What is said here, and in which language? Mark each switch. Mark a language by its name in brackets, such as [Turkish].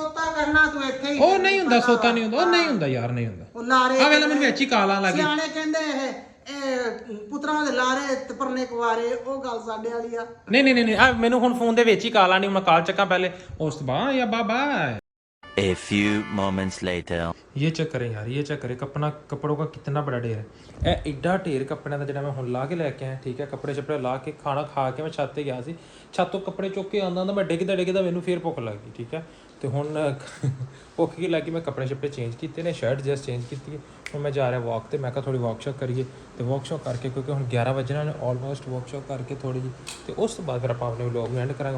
[Punjabi] ਸੋਤਾ ਕਰਨਾ ਤੂੰ ਇੱਥੇ ਹੀ। ਉਹ ਨਹੀਂ ਹੁੰਦਾ, ਸੋਤਾ ਨਹੀਂ ਹੁੰਦਾ, ਉਹ ਨਹੀਂ ਹੁੰਦਾ ਯਾਰ, ਨਹੀਂ ਹੁੰਦਾ। ਉਹ ਲਾਰੇ ਆ ਵੇਲੇ ਮੈਨੂੰ ਵਿੱਚ ਹੀ ਕਾਲਾਂ ਲੱਗੀ। ਸਿਆਣੇ ਕਹਿੰਦੇ ਇਹ ਪੁੱਤਰਾਂ ਦੇ ਲਾਰੇ ਤੇ ਪਰਨੇ ਕੁਵਾਰੇ, ਉਹ ਗੱਲ ਸਾਡੇ ਵਾਲੀ ਆ। ਨਹੀਂ ਆ ਮੈਨੂੰ ਹੁਣ ਫੋਨ ਦੇ ਵਿੱਚ ਹੀ ਕਾਲ ਆਣੀ, ਮੈਂ ਕਾਲ ਚੱਕਾਂ ਪਹਿਲੇ, ਉਸ ਤੋਂ ਬਾਅਦ ਯਾ ਬਾਬਾ। [English] A few moments later. [Hindi] ये चेक करें यार, ये चेक करें कपड़ों का कितना बड़ा ढेर है। [Punjabi] ਇਹ ਏਡਾ ਢੇਰ ਕੱਪੜਿਆਂ ਦਾ ਜਿਹੜਾ ਮੈਂ ਹੁਣ ਲਾ ਕੇ ਲੈ ਕੇ ਆਇਆ, ਠੀਕ ਹੈ। ਕੱਪੜੇ ਛੱਪੜੇ ਲਾ ਕੇ, ਖਾਣਾ ਖਾ ਕੇ ਮੈਂ ਛੱਤ ਤੇ ਗਿਆ ਸੀ। ਛੱਤ ਤੋਂ ਕੱਪੜੇ ਚੁੱਕ ਕੇ ਆਉਂਦਾ ਮੈਂ ਡਿੱਗਦਾ ਮੈਨੂੰ ਫੇਰ ਭੁੱਖ ਲੱਗ ਗਈ, ਠੀਕ ਹੈ। ਤੇ ਹੁਣ ਭੁੱਖ ਕੀ ਲੱਗੀ, ਮੈਂ ਕੱਪੜੇ ਛੱਪੜੇ ਚੇਂਜ ਕੀਤੇ ਨੇ, ਸ਼ਰਟ ਜਸਟ ਚੇਂਜ ਕੀਤੀ ਹੈ। ਹੁਣ ਮੈਂ ਜਾ ਰਿਹਾ ਵਾਕ ਤੇ, ਮੈਂ ਕਿਹਾ ਥੋੜੀ ਵਾਕ ਕਰੀਏ। ਤੇ ਵਾਕ ਕਰਕੇ, ਕਿਉਂਕਿ ਹੁਣ 11 ਵਜੇ ਨੇ ਆਲਮੋਸਟ, ਵਾਕ ਕਰਕੇ ਥੋੜੀ ਜਿਹੀ, ਤੇ ਉਸ ਤੋਂ ਬਾਅਦ ਫਿਰ ਆਪਾਂ ਆਪਣੇ ਵਲੌਗ ਨੂੰ ਐਂਡ ਕਰਾਂਗੇ।